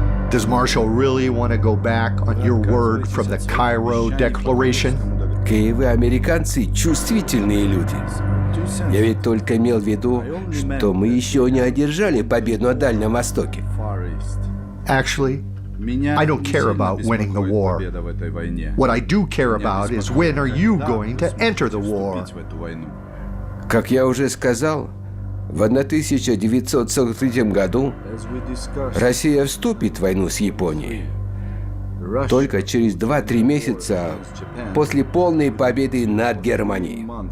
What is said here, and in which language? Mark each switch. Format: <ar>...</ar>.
<en>Does Marshall really want to go back on your word from the Cairo Declaration?</en> <ru>Вы, американцы, чувствительные люди. Я ведь только имел в виду, что мы еще не одержали победу на Дальнем Востоке.</ru> <en>Actually, I don't care about winning the war. What I do care about is when are you going to enter the war?</en> <ru>Как я уже сказал, в 1943 году Россия вступит в войну с Японией. Только через 2-3 месяца после полной победы над Германией.</ru>